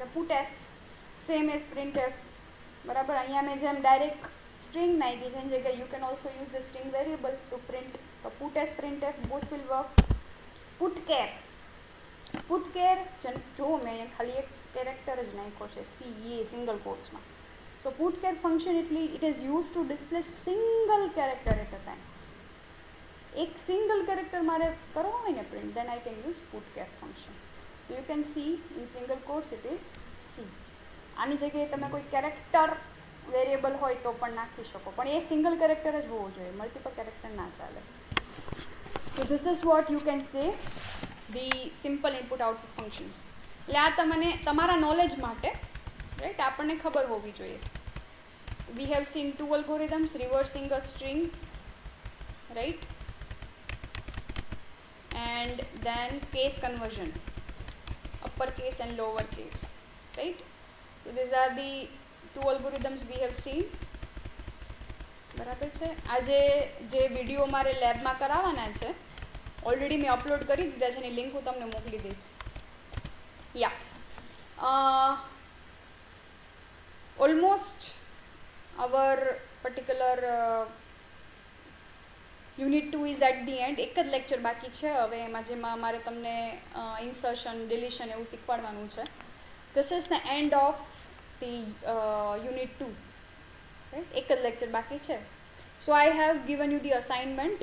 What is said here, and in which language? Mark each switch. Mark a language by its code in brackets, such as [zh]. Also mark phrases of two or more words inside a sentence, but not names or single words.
[en] puts same as printf, બરાબર. [gu] અહીંયા મેં જેમ ડાયરેક્ટ સ્ટ્રિંગ નાખી છે એની જગ્યાએ [en] you can also use the string variable to print. [gu] તો [en] puts printf both will work. [gu] putchar જો મેં અહીંયા ખાલી એક કેરેક્ટર જ નાખ્યો છે CA સિંગલ કોટ્સમાં. [en] So putchar function it is used to display single character at a time. [gu] એક સિંગલ કેરેક્ટર મારે કરવો હોય ને પ્રિન્ટ, [en] then I can use putchar function. So you can see in single quotes it is C. [gu] આની જગ્યાએ તમે કોઈ કેરેક્ટર વેરિયેબલ હોય તો પણ નાખી શકો, પણ એ સિંગલ કેરેક્ટર જ હોવું જોઈએ, મલ્ટિપલ કેરેક્ટર ના ચાલે. [en] So this is what you can say the simple input output functions. [gu] એટલે આ તમને તમારા નોલેજ માટે, રાઈટ, આપણને ખબર હોવી જોઈએ. [en] We have seen two algorithms, reversing a string, right, and then case conversion, uppercase and lower case, right. So these are the two algorithms we have seen. [gu] બરાબર છે. આજે જે વિડીયો મારે લેબમાં કરાવવાના છે ઓલરેડી મેં અપલોડ કરી દીધા છે, એની લિંક હું તમને મોકલી દઈશ. [en] Ya almost our particular unit 2 is at the end. [gu] એક જ લેક્ચર બાકી છે હવે એમાં, જેમાં અમારે તમને [en] insertion deletion [gu] એવું શીખવાડવાનું છે. [en] This is the end of the unit 2, right. [gu] એક જ લેક્ચર બાકી છે. [en] So I have given you the assignment.